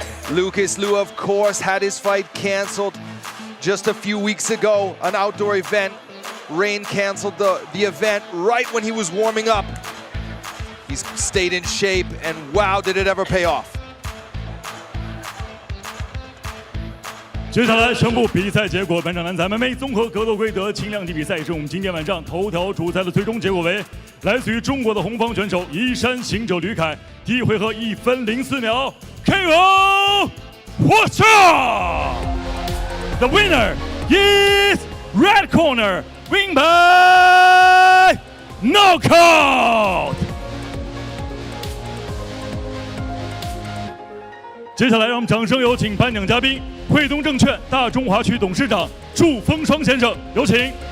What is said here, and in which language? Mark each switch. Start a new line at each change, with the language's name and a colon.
English: Lucas Liu, of course, had his fight canceled just a few weeks ago, an outdoor event. Rain canceled the event right when he was warming up. He's stayed in shape, and wow, did it ever pay off.
Chinese: 接下来宣布比赛结果，本场男子 MMA 综合格斗规则轻量级比赛是我们今天晚上头条主赛的最终结果为来自于中国的红方选手移山行者吕凯，第一回合1分04秒 KO 获胜。
English: The winner is red corner, win by knockout.
Chinese: 接下来让我们掌声有请颁奖嘉宾汇东证券大中华区董事长祝风霜先生，有请。